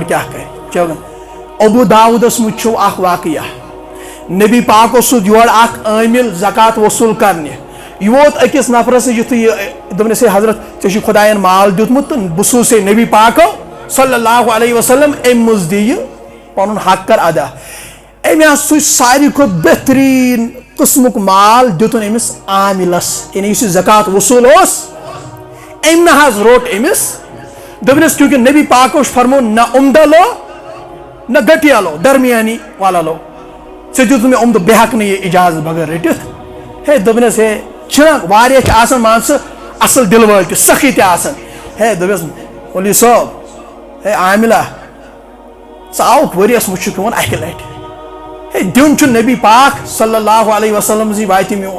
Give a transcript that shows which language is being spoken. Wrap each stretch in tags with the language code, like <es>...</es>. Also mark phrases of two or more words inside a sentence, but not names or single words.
<ks>کیٛاہ کرِ چلو ابو داودس منٛز چھُ اکھ واقعہ نبی پاک اوس یورٕ اکھ عٲمِل زکات وصوٗل کرنہِ یہِ ووت أکِس نفرس نِش یُتھُے یہِ دوٚپنس ہے حضرت ژےٚ چھُے خۄداین مال دیُتمُت تہٕ بہٕ سوٗزے نبی پاکو</ks> <ar>صلی اللہ علیہ وسلم</ar> <ks>امہِ منٛز دِ یہِ پنُن حق کر ادا أمۍ حظ سُہ ساروی کھۄتہٕ بہتریٖن قٕسمُک مال دیُتُن أمِس عامِلس یعنی یُس یہِ زکات وصوٗل اوس أمۍ نہ حظ روٚٹ أمِس دوٚپنس چوٗنٛکہِ نبی پاکو چھُ فرمووُن</ks> <ur>نہ عمدہ لو نہ گٹیا لو درمیانی والا لو</ur> <ks>ژےٚ دیُت مےٚ عمدٕ بہٕ ہٮ۪کہٕ نہٕ یہِ اِجازت بغٲر رٔٹِتھ ہے دوٚپنس ہے چھِنہ واریاہ چھِ آسان مان ژٕ اصل دِل وٲلۍ تہِ سخی تہِ آسان ہے دوٚپٮ۪س مولوی صٲب ہے عامِلا ژٕ آوُکھ ؤریس منٛز چھُکھ یِوان اکہِ لٹہِ ہے دیُن چھُ نبی پاک</ks> <ar>صلی اللہ علیہ وسلم</ar> <ks>سٕنٛزِ وتہِ</ks>